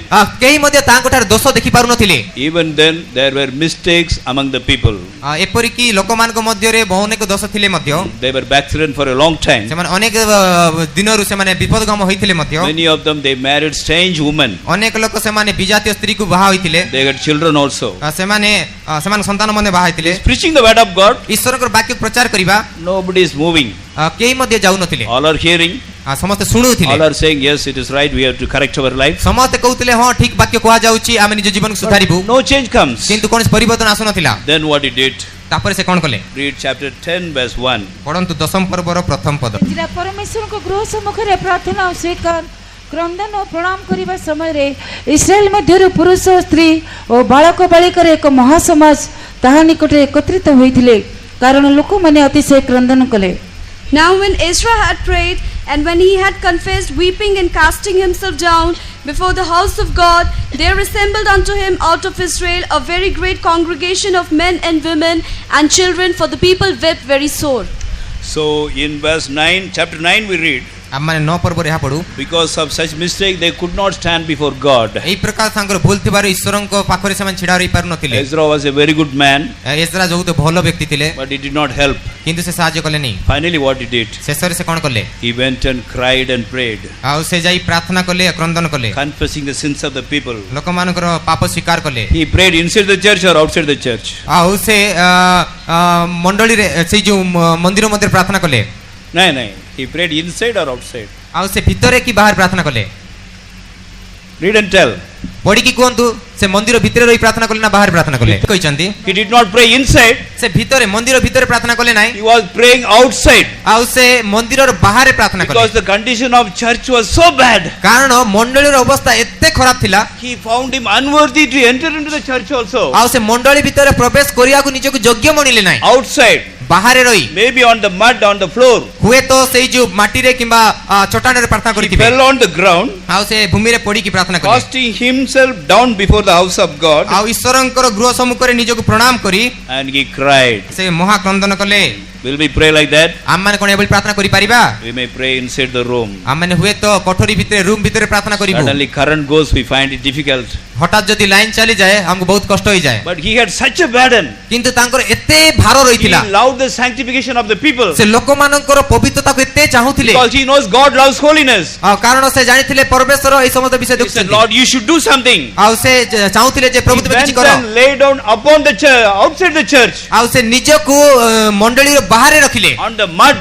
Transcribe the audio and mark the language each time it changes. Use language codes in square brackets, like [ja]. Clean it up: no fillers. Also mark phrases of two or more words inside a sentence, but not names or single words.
[or] କେହି ମଧ୍ୟ ତାଙ୍କ ଠାରେ ଦୋଷ ଦେଖି ପାରୁନଥିଲେ। [en] Even then there were mistakes among the people. [or] ଏପରିକି ଲୋକମାନଙ୍କ ମଧ୍ୟରେ ବହୁ ଅନେକ ଦୋଷ ଥିଲେ ମଧ୍ୟ [en] They were backslidden for a long time. [or] ସେମାନେ ଅନେକ ଦିନରୁ ସେମାନେ ବିପଦଗମ ହୋଇଥିଲେ ମଧ୍ୟ [en] Many of them they married strange women. [or] ଅନେକ ଲୋକ ସେମାନେ ବିଜାତୀୟ ସ୍ତ୍ରୀକୁ ବାହା ହୋଇଥିଲେ। [en] They had children also. [or] ସେମାନେ ସନ୍ତାନ ମଧ୍ୟ ବାହା ହୋଇଥିଲେ। [en] Preaching the word of God, [or] ଈଶ୍ୱରଙ୍କର ବାକ୍ୟ ପ୍ରଚାର କରିବା [en] nobody is moving. [or] କେହି ମଧ୍ୟ ଯାଉନଥିଲେ। [en] All are hearing. [or] ସମସ୍ତେ ଶୁଣୁଥିଲେ। [en] All are saying yes, it is right, we have to correct our life. [or] ସମସ୍ତେ କହୁଥିଲେ ହଁ ଠିକ ବାକ୍ୟ କୁହାଯାଉଛି, ଆମେ ନିଜ ଜୀବନକୁ ସୁଧାରିବୁ। [en] No change comes. [or] କିନ୍ତୁ କୌଣସି ପରିବର୍ତ୍ତନ ଆସୁନଥିଲା। [en] Then what he did? [or] ତାପରେ ସେ କଣ କଲେ? [en] Read chapter 10 verse 1. [or] ପଢନ୍ତୁ 10ମ ପର୍ବର ପ୍ରଥମ ପଦ। ପରମେଶ୍ୱରଙ୍କ ଗୃହ ସମ୍ମୁଖରେ ପ୍ରାର୍ଥନା ଓ ସ୍ୱୀକାର କ୍ରନ୍ଦନ ଓ ପ୍ରଣାମ କରିବା ସମୟରେ ଇସ୍ରାଏଲ ମଧ୍ୟରୁ ପୁରୁଷ ଓ ସ୍ତ୍ରୀ ଓ ବାଳକ ବାଳିକାର ଏକ ମହାସମାଜ ତାହା ନିକଟରେ ଏକତ୍ରିତ ହୋଇଥିଲେ କାରଣ ଲୋକମାନେ ଅତିଶୟ କ୍ରନ୍ଦନ କଲେ। [en] Now when Ezra had prayed, and when he had confessed, weeping and casting himself down before the house of God, there assembled unto him out of Israel a very great congregation of men and women and children, for the people wept very sore. So in verse 9, chapter 9 we read, [or] ଆମମାନେ 9 ପର୍ବରେ ଏହା ପଢୁ, [en] because of such mistake they could not stand before God. [or] ଏହି ପ୍ରକାର ତାଙ୍କର ଭୁଲ ଥିବାରୁ ଈଶ୍ୱରଙ୍କ ପାଖରେ ସେମାନେ ଛିଡ଼ା ହୋଇ ପାରୁନଥିଲେ। [en] Ezra was a very good man, [or] ଏଜ୍ରା ବହୁତ ଭଲ ବ୍ୟକ୍ତି ଥିଲେ, [en] but he did not help. [or] କିନ୍ତୁ ସେ ସାହାଯ୍ୟ କଲେନି। [en] Finally what he did, [or] ଶେଷରେ ସେ କ'ଣ କଲେ? [en] he went and cried and prayed, [or] ଆଉ ସେ ଯାଇ ପ୍ରାର୍ଥନା କଲେ, କ୍ରନ୍ଦନ କଲେ, [en] confessing the sins of the people. [or] ଲୋକମାନଙ୍କର ପାପ ସ୍ୱୀକାର କଲେ। [en] He prayed inside the church or outside the church? [or] ଆଉ ସେ ମଣ୍ଡଳୀରେ ସେଇ ଯୋଉ ମନ୍ଦିର ମଧ୍ୟରେ ପ୍ରାର୍ଥନା କଲେ? [en] No, he prayed inside or outside? [or] ଆଉ ସେ ଭିତରେ କି ବାହାରେ ପ୍ରାର୍ଥନା କଲେ? [en] Read and tell. [or] ପଢିକି କୁହନ୍ତୁ, ସେ ମନ୍ଦିର ଭିତରେ ରହି ପ୍ରାର୍ଥନା କଲେ ନା ବାହାରେ ପ୍ରାର୍ଥନା କଲେ? କହିଛନ୍ତି [en] He did not pray inside, [or] ସେ ଭିତରେ ମନ୍ଦିର ଭିତରେ ପ୍ରାର୍ଥନା କଲେ ନାହିଁ, [en] he was praying outside, [or] ଆଉ ସେ ମନ୍ଦିରର ବାହାରେ ପ୍ରାର୍ଥନା କଲେ। [en] because the condition of church was so bad. [or] କାରଣ ମଣ୍ଡଳୀର ଅବସ୍ଥା ଏତେ ଖରାପ ଥିଲା, [en] He found him unworthy to enter into the church also. [or] ଆଉ ସେ ମଣ୍ଡଳୀ ଭିତରେ ପ୍ରବେଶ କରିବାକୁ ନିଜକୁ ଯୋଗ୍ୟ ମଣିଲେ ନାହିଁ। [en] Outside, [or] ବାହାରେ ରହି [en] maybe on the mud, on the floor, [or] ହୁଏତ ସେଇ ଯୋଉ ମାଟିରେ କିମ୍ବା ଚଟାଣରେ ପ୍ରାର୍ଥନା [en] he [or] କରିଥିବେ, [en] fell on the ground, [or] ଆଉ ସେ ଭୂମିରେ ପଡିକି ପ୍ରାର୍ଥନା କଲେ, [en] casting himself down before the house of God, [or] ଆଉ ଈଶ୍ୱରଙ୍କର ଗୃହ ସମ୍ମୁଖରେ ନିଜକୁ ପ୍ରଣାମ କରି [en] and he cried. [or] ସେ ମହାକ୍ରନ୍ଦନ କଲେ। [en] Will we pray like that? [or] ଆମମାନେ କ'ଣ ଏଭଳି ପ୍ରାର୍ଥନା କରିପାରିବା? [en] We may pray inside the room. [or] ଆମମାନେ ହୁଏତ କୋଠରୀ ଭିତରେ ରୁମ୍ ଭିତରେ ପ୍ରାର୍ଥନା କରିବୁ, [en] Suddenly current goes, we find it difficult. [or] ହଠାତ୍ ଯଦି ଲାଇନ ଚାଲିଯାଏ ଆମକୁ ବହୁତ କଷ୍ଟ ହୋଇଯାଏ। [en] But he had such a burden. [or] କିନ୍ତୁ ତାଙ୍କର ଏତେ ଭାର [en] He [or] ରହିଥିଲା, [en] loved the sanctification of the people, [or] ସେ ଲୋକମାନଙ୍କର ପବିତ୍ରତାକୁ ଏତେ ଚାହୁଁଥିଲେ, [en] because he knows God loves holiness. [or] କାରଣ ସେ ଜାଣିଥିଲେ ପରମେଶ୍ୱର ଏହି ସମସ୍ତ ବିଷୟ [en] He said, [or] ଦେଖୁଛନ୍ତି। [en] Lord, you should do something. [or] ଆଉ ସେ ଚାହୁଁଥିଲେ ଯେ ପ୍ରଭୁ [en] He [or] ତୁମେ କିଛି [en] went [or] କର, [en] and lay down upon the church, outside the church, [or] ଆଉ ସେ ନିଜକୁ ମଣ୍ଡଳୀର ବାହାରେ ରଖିଲେ, [en] on the mud.